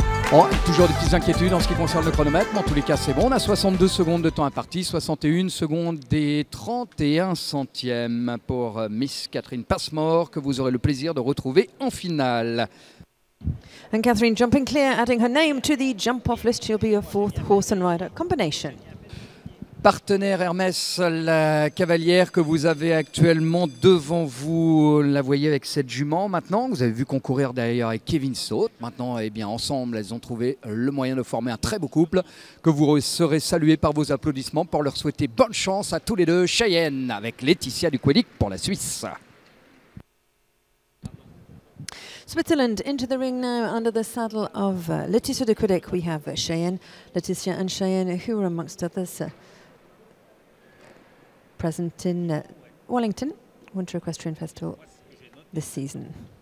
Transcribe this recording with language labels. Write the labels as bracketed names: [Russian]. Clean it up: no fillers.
[French] Bon, toujours des petites inquiétudes en ce qui concerne le chronomètre, mais en tous les cas c'est bon. On a 62 secondes de temps imparti, 61 secondes et 31 centièmes pour Miss Catherine Passmore, que vous aurez le plaisir de retrouver en finale. [English] And Catherine jumping clear, adding her name to the jump-off list. She'll be a fourth horse and rider combination. [French] Partenaire Hermès, la cavalière que vous avez actuellement devant vous, la voyez avec cette jument maintenant. Vous avez vu concourir d'ailleurs avec Kevin Saut. Maintenant, eh bien, ensemble, elles ont trouvé le moyen de former un très beau couple que vous serez salués par vos applaudissements pour leur souhaiter bonne chance à tous les deux. Cheyenne avec Laetitia Duquedic pour la Suisse. [English] Switzerland into the ring now under the saddle of Laetitia Duquedic. We have Cheyenne, Laetitia and Cheyenne, who are amongst others present in Wellington Winter Equestrian Festival this season.